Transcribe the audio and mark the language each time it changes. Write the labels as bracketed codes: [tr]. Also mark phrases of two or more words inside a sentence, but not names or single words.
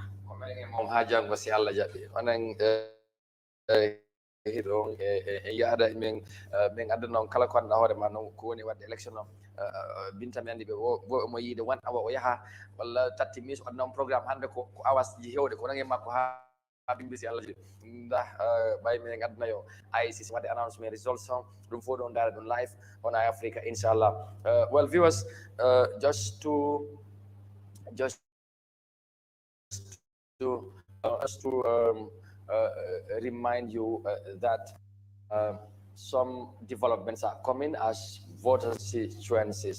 [ff] mom ha janggo si Allah jaɓi onen hiɗo e yaada min addana on kala ko annda hoore ma noon ko woni wadde élection o binta mi andi ɓe mo yiide 1 hour o yaha walla 30 minutes o adna on programme hannde ko hours ji hewɗe ko nange makko ha bimbi si Allah jaɓi nda ɓay min addanayo ICC wadde [en] announcement results [ff] on ɗum fof ɗon daara ɗum [en] live on Africa [ff] inchallah [en] well viewers just to remind you that some developments are coming as voter constituencies.